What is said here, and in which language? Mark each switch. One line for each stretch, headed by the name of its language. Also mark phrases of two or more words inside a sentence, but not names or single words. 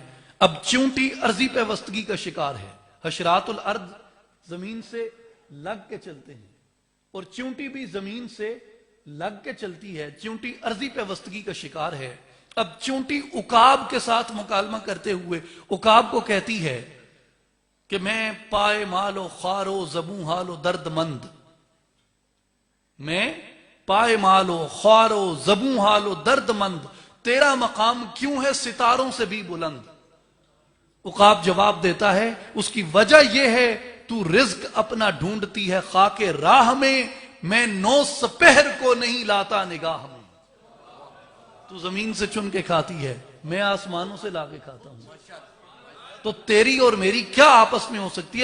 Urdu: اب چونٹی ارضی پیوستگی کا شکار ہے، حشرات الارض زمین سے لگ کے چلتے ہیں اور چونٹی بھی زمین سے لگ کے چلتی ہے، چونٹی ارضی پیوستگی کا شکار ہے۔ اب چونٹی عقاب کے ساتھ مکالمہ کرتے ہوئے عقاب کو کہتی ہے کہ میں پائے مال و خوار و زبوں حال و درد مند، میں پائے مال و خوار و زبوں حال و درد مند، تیرا مقام کیوں ہے ستاروں سے بھی بلند؟ عقاب جواب دیتا ہے اس کی وجہ یہ ہے تو رزق اپنا ڈھونڈتی ہے خاک راہ میں نو سپہر کو نہیں لاتا نگاہ میں۔ تو زمین سے چن کے کھاتی ہے، میں آسمانوں سے لا کے کھاتا ہوں، تو تیری اور میری کیا آپس میں ہو سکتی ہے؟